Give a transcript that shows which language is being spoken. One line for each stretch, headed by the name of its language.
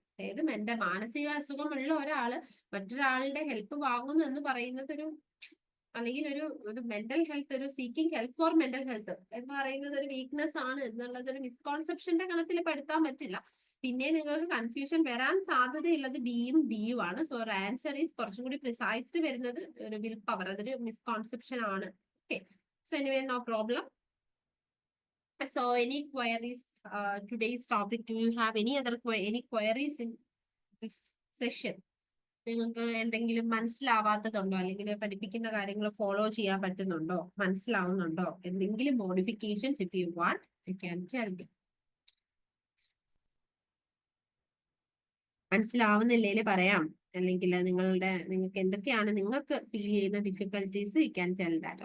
Malayalam: അതായത് എന്റെ മാനസിക അസുഖമുള്ള ഒരാള് മറ്റൊരാളുടെ ഹെൽപ്പ് വാങ്ങുന്നു എന്ന് പറയുന്നത് ഒരു, അല്ലെങ്കിൽ ഒരു മെന്റൽ ഹെൽത്ത്, ഒരു
English: seeking help for mental health
Malayalam: എന്ന് പറയുന്നത് ഒരു വീക്ക്നെസ് ആണ് എന്നുള്ളത് ഒരു മിസ്കോൺസെപ്ഷന്റെ കണത്തിൽ പെടുത്താൻ പറ്റില്ല. പിന്നെ നിങ്ങൾക്ക് കൺഫ്യൂഷൻ വരാൻ സാധ്യതയുള്ളത് ബിയും ഡിയും ആണ്.
English: so answer is
Malayalam: കുറച്ചും കൂടി പ്രിസൈസ്ഡ് വരുന്നത് ഒരു വിൽ പവർ. അതൊരു മിസ്കോൺസെപ്ഷൻ ആണ്.
English: Okay, so anyway no problem. So any queries today's topic? Do you have any other any queries in this session?
Malayalam: നിങ്ങൾക്ക് എന്തെങ്കിലും മനസ്സിലാവാത്തതുണ്ടോ, അല്ലെങ്കിൽ പഠിപ്പിക്കുന്ന കാര്യങ്ങൾ ഫോളോ ചെയ്യാൻ പറ്റുന്നുണ്ടോ, മനസ്സിലാവുന്നുണ്ടോ, എന്തെങ്കിലും modifications
English: If you want you can tell me.
Malayalam: മനസ്സിലാവുന്നില്ലേ പറയാം, അല്ലെങ്കിൽ നിങ്ങൾക്ക് എന്തൊക്കെയാണ് നിങ്ങൾക്ക് ഫീൽ ചെയ്യുന്ന difficulties
English: You can tell that.